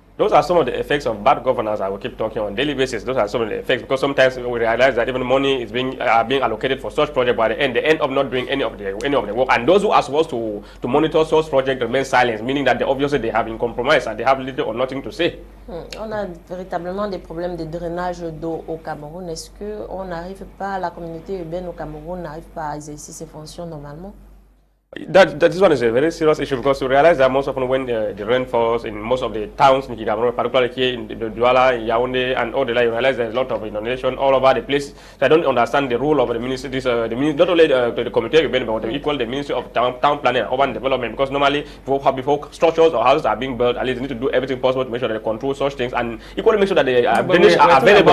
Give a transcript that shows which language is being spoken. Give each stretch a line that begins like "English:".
English: Those are some of the effects of bad governance. I will keep talking on a daily basis. Those are some of the effects, because sometimes we realize that even money is being allocated for such projects, but at the end they end up not doing any of the work. And those who are supposed to monitor such projects remain silent, meaning that obviously they have been compromised and they have little or nothing to say.
French: On a véritablement des problèmes de drainage d'eau au Cameroun. Est-ce que on n'arrive pas, la communauté urbaine au Cameroun n'arrive pas à exercer ses fonctions normalement?
English: This one is a very serious issue, because you realize that most often when the rain falls in most of the towns in Cameroon, particularly here in the Douala, in Yaoundé, and all the like, you realize there's a lot of inundation all over the place. So I don't understand the role of the ministry, not only the committee, but the Ministry of Town Planning and Urban Development, because normally before structures or houses are being built, at least they need to do everything possible to make sure that they control such things and equally make sure that the drainage are available.